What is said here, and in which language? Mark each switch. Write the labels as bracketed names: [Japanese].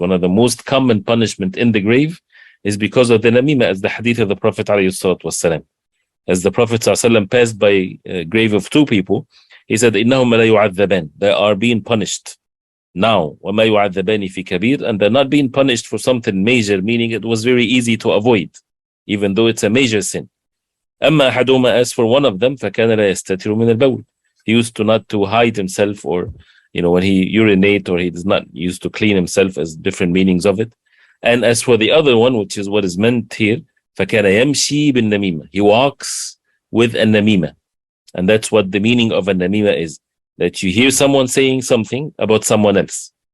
[English] One of the most common punishment in the grave is because of the namima, as the hadith of the Prophet ﷺ. As the Prophet ﷺ passed by a grave of two people, he said, [Arabic] إِنَّهُمْ لَا يُعَذَّبَانِ. [English] They are being punished now. [Arabic] وَمَا يُعَذَّبَانِ فِي كَبِيرٍ. [English] And they're not being punished for something major, meaning it was very easy to avoid, even though it's a major sin. [Arabic] أَمَّا أَحَدُهُمَا, [English] as for one of them, [Arabic] فَكَانَ لَا يَسْتَتِرُ مِنَ الْبَوْلِ. [English] He used to not to hide himself, or when he urinate, or he does not used to clean himself, as different meanings of it. And as for the other one, which is what is meant here, [Arabic] فَكَانَ يَمْشِي بِالنَّمِيمَةِ. [English] He walks with a namima. And that's what the meaning of a namima is, that you hear someone saying something about someone else.